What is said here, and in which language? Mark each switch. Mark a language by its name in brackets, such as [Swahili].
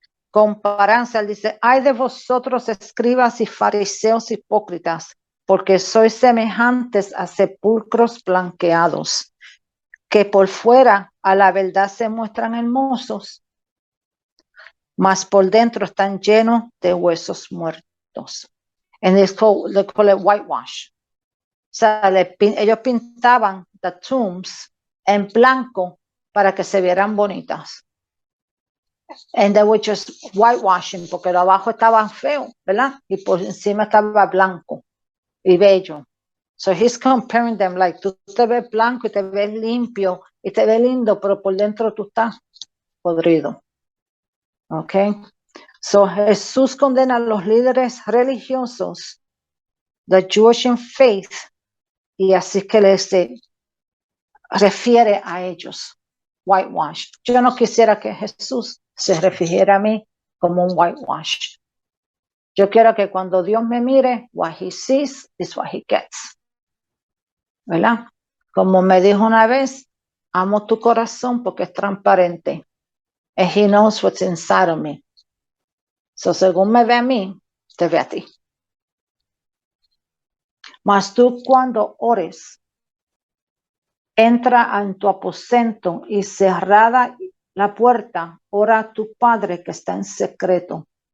[Spanish] Comparanza, él dice, ay de vosotros escribas y fariseos hipócritas, porque sois semejantes a sepulcros blanqueados, que por fuera a la verdad se muestran hermosos, mas por dentro están llenos de huesos muertos. [English] And they call it whitewash. [Spanish] O sea, ellos pintaban [English] the tombs [Spanish] en blanco para que se vieran bonitas. [English] And they were just whitewashing, [Spanish] porque lo abajo estaba feo, ¿verdad? Y por encima estaba blanco y bello. [English] So he's comparing them, like, [Spanish] tú te ves blanco y te ves limpio y te ves lindo, pero por dentro tú estás podrido. ¿Ok? So Jesús condena a los líderes religiosos, [English] the Jewish faith, [Spanish] y así que les refiere a ellos, whitewash. Yo no quisiera que Jesús se refiriera a mí como un whitewash. Yo quiero que cuando Dios me mire, [English] what he sees is what he gets. [Spanish] ¿Verdad? Como me dijo una vez, amo tu corazón porque es transparente. [English] And he knows what's inside of me. [Spanish] So según me ve a mí, te ve a ti. Mas tú cuando ores, entra en tu aposento y cerrada la puerta, ora a tu Padre que está en secreto.